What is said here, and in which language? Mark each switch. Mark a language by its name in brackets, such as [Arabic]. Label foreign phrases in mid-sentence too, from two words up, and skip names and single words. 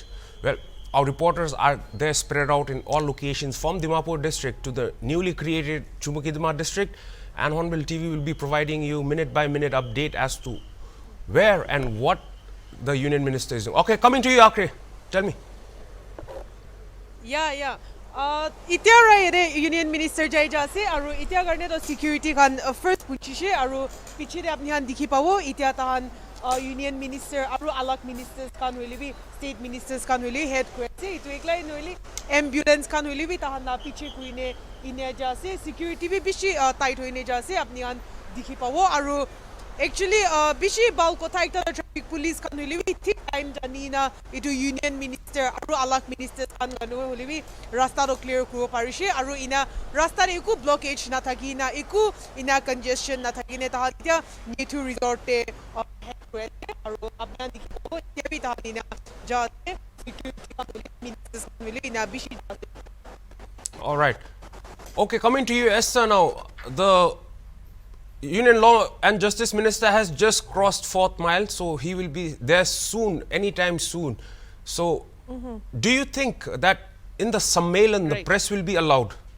[English] Well, our reporters are there spread out in all locations from Dimapur district to the newly created Chumukidma district, and Hornbill TV will be providing you minute by minute update as to where and what the Union Minister is doing. Okay, coming to you, Akre. Tell me. Yeah. [Naga Pidgin] Itya ra [English] Union Minister [Naga Pidgin] jai jase aru itya garne to security kan first punchishe aru piche de apni han dikhi pawo itya tahan [English] Union Minister [Naga Pidgin] aru alak ministers kan hoili bi [English] state ministers [Naga Pidgin] kan hoili head kore itu ekla hoili ambulance kan hoili bi tahan na piche kuine ine jase security bi bishi tight hoine jase apni han dikhi pawo aru actually bishi bal kotha ekta [English] traffic police [Naga Pidgin] kan hoili bi thik time jani na itu [English] Union Minister [Naga Pidgin] aru alak ministers kan ganu hoili bi rasta to clear kuro parishe aru ina rasta re eku blockage na thaki na eku ina congestion na thaki ne tahan tya Nitu resort te aru apna dikho te bi tahan ina jate security kan hoili ministers kan hoili ina bishi jate. [English] All right. Okay, coming to you, Esther now. The Union Law and Justice Minister has just crossed 4th mile, so he will be there soon, anytime soon. So, do you think that in the Sammelan, the press will be allowed?